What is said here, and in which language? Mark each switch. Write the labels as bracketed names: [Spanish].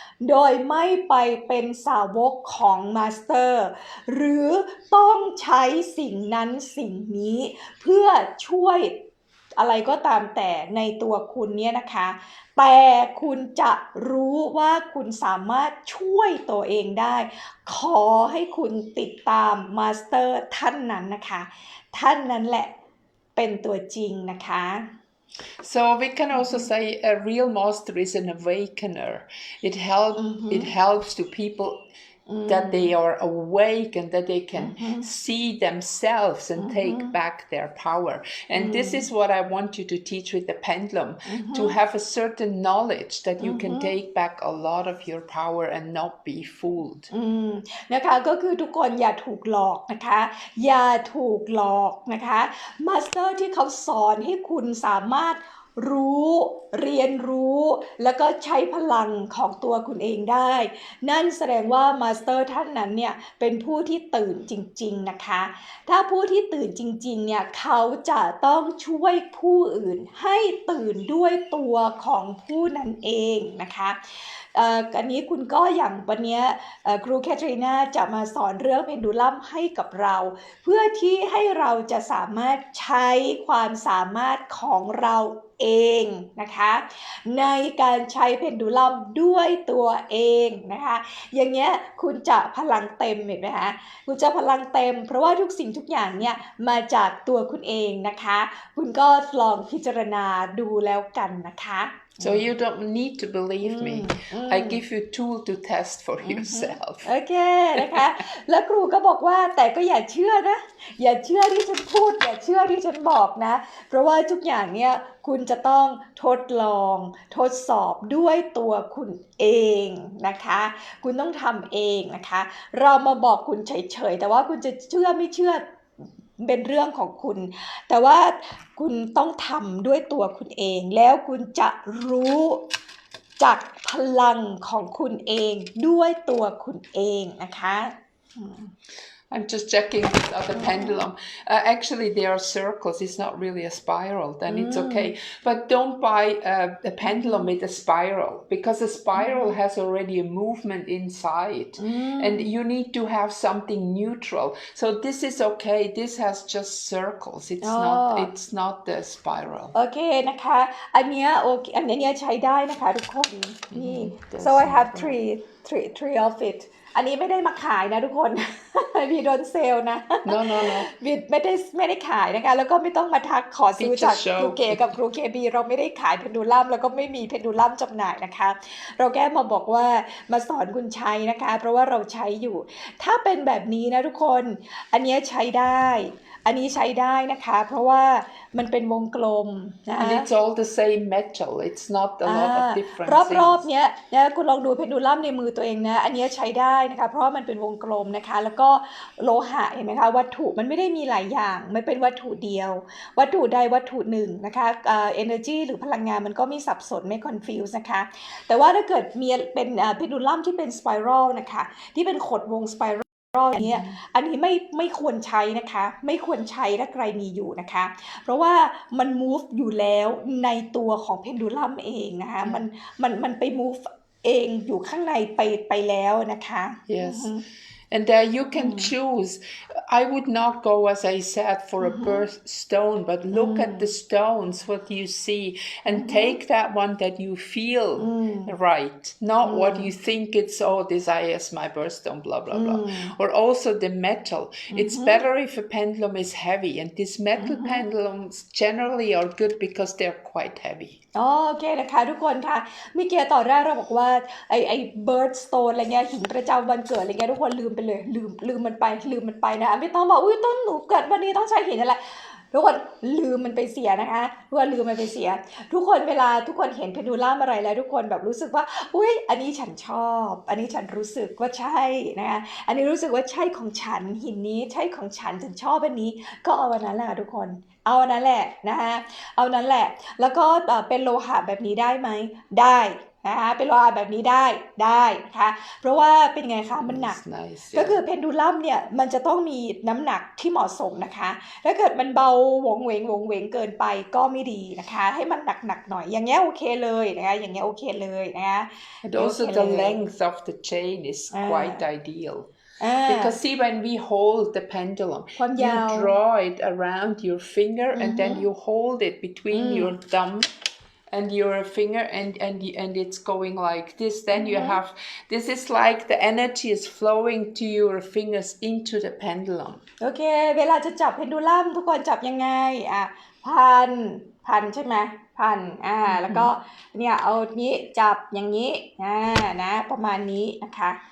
[Thai] โดยไม่ไปเป็นสาวกของมาสเตอร์หรือต้องใช้สิ่งนั้นสิ่งนี้เพื่อช่วยอะไรก็ตามแต่ในตัวคุณเนี่ยนะคะแต่คุณจะรู้ว่าคุณสามารถช่วยตัวเองได้ขอให้คุณติดตามมาสเตอร์ท่านนั้นนะคะท่านนั้นแหละเป็นตัวจริงนะคะ [English] So we can also say a real master is an awakener. It helps to people that they are awake and that they can see themselves and take back their power. And this is what I want you to teach with the pendulum, to have a certain knowledge that you can take back a lot of your power and not be fooled. [Thai] นะคะก็คือทุกคนอย่าถูกหลอกนะคะอย่าถูกหลอกนะคะมาสเตอร์ที่เขาสอนให้คุณสามารถรู้เรียนรู้แล้วก็ใช้พลังของตัวคุณเองได้นั่นแสดงว่ามาสเตอร์ท่านนั้นเนี่ยเป็นผู้ที่ตื่นจริงๆนะคะถ้าผู้ที่ตื่นจริงๆเนี่ยเขาจะต้องช่วยผู้อื่นให้ตื่นด้วยตัวของผู้นั้นเองนะคะ อันนี้คุณก็อย่างวันนี้ครูแคทรีนาจะมาสอนเรื่องเพนดูลัมให้กับเราเพื่อที่ให้เราจะสามารถใช้ความสามารถของเราเองนะคะในการใช้เพนดูลัมด้วยตัวเองนะคะอย่างเงี้ยคุณจะพลังเต็มเห็นไหมคะคุณจะพลังเต็มเพราะว่าทุกสิ่งทุกอย่างเนี่ยมาจากตัวคุณเองนะคะคุณก็ลองพิจารณาดูแล้วกันนะคะ So you don't need to believe me. I give you tool to test for yourself. โอเคนะคะแล้วครูก็บอกว่าแต่ก็อย่าเชื่อนะอย่าเชื่อที่ฉันพูดอย่าเชื่อที่ฉันบอกนะเพราะว่าทุกอย่างเนี่ยคุณจะต้องทดลองทดสอบด้วยตัวคุณเองนะคะคุณต้องทำเองนะคะเรามาบอกคุณเฉยๆแต่ว่าคุณจะเชื่อไม่เชื่อ เป็นเรื่องของคุณแต่ว่าคุณต้องทำด้วยตัวคุณเองแล้วคุณจะรู้จากพลังของคุณเองด้วยตัวคุณเองนะคะ [English] I'm just checking this other pendulum. Actually, they are circles. It's not really a spiral. Then it's okay. But don't buy a pendulum with a spiral because a spiral has already a movement inside. And you need to have something neutral. So this is okay. This has just circles. It's not the spiral. [Thai] โอเคนะคะอันเนี้ยโอเคอันเนี้ยใช้ได้นะคะทุกคนนี่ [English] so I have three of it [Thai] อันนี้ไม่ได้มาขายนะทุกคน [English] วีโดนเซล [Thai] นะ [English] No. [Thai] วีไม่ได้ขายนะคะแล้วก็ไม่ต้องมาทักขอซื้อจากครูเก๋กับครูเคบีเราไม่ได้ขายเพนดูลัมแล้วก็ไม่มีเพนดูลัมจำหน่ายนะคะเราแค่มาบอกว่ามาสอนคุณใช้นะคะเพราะว่าเราใช้อยู่ถ้าเป็นแบบนี้นะทุกคนอันนี้ใช้ได้อันนี้ใช้ได้นะคะเพราะว่ามันเป็นวงกลมนะ [English] And it's all the same metal. It's not a lot of different [Thai] รอบ [English] things. [Thai] เนี้ยนะคุณลองดูเพนดูลัมในมือตัวเองนะอันนี้ใช้ได้นะคะเพราะว่ามันเป็นวงกลมนะคะแล้วก็โลหะเห็นไหมคะวัตถุมันไม่ได้มีหลายอย่างไม่เป็นวัตถุเดียววัตถุใดวัตถุหนึ่งนะคะ energy หรือพลังงานมันก็ไม่สับสนไม่ confuse นะคะแต่ว่าถ้าเกิดมีเป็นเพนดูลัมที่เป็น spiral นะคะที่เป็นขดวง spiralอันนี้ไม่ควรใช้นะคะไม่ควรใช้ถ้าใครมีอยู่นะคะเพราะว่ามัน move อยู่แล้วในตัวของเพนดูลัมเองนะคะมันไป move เองอยู่ข้างในไปแล้วนะคะ [English] Yes. And you can choose. I would not go, as I said, for a birthstone, but look at the stones, what you see, and take that one that you feel right, not what you think it's, this is my birthstone, blah, blah, blah. Or also the metal. It's better if a pendulum is heavy, and these metal pendulums generally are good because they're quite heavy. [Thai] โอเคนะคะทุกคนค่ะเมื่อกี้ตอนแรกเราบอกว่าไอ้ birthstone อะไรเงี้ยหินประจำวันเกิดอะไรเงี้ยทุกคนลืมไปเลยลืมมันไปนะไม่ต้องบอกอุ้ยต้นหนูเกิดวันนี้ต้องใช้หินอะไร ทุกคนลืมมันไปเสียนะคะทุกคนลืมมันไปเสียทุกคนเวลาทุกคนเห็นเพนดูลัมอะไรแล้วทุกคนแบบรู้สึกว่าอุ้ยอันนี้ฉันชอบอันนี้ฉันรู้สึกว่าใช่นะคะอันนี้รู้สึกว่าใช่ของฉันหินนี้ใช่ของฉันชอบอันนี้ก็เอาวันนั้นแหละทุกคนเอาอันนั้นแหละนะคะเอานั้นแหละแล้วก็เป็นโลหะแบบนี้ได้ไหมได้นะคะเป็นโลหะแบบนี้ได้นะคะเพราะว่าเป็นไงคะมันหนัก [English] Nice, [Thai] ก็คือเพนดูลัมเนี่ยมันจะต้องมีน้ำหนักที่เหมาะสมนะคะถ้าเกิดมันเบาหวงเหวงเกินไปก็ไม่ดีนะคะให้มันหนักหน่อยอย่างเงี้ยโอเคเลยนะคะอย่างเงี้ยโอเคเลยนะคะ [English] And also the length of the chain is quite ideal. Because see, when we hold the pendulum, you draw it around your finger and then you hold it between your thumb and your finger and it's going like this. Then you have, this is like the energy is flowing to your fingers into the pendulum. [Thai] โอเคเวลาจะจับเพนดูลัมทุกคนจับยังไงพันใช่ไหมพันแล้วก็เนี่ยเอานี้จับอย่างนี้นะประมาณนี้นะคะ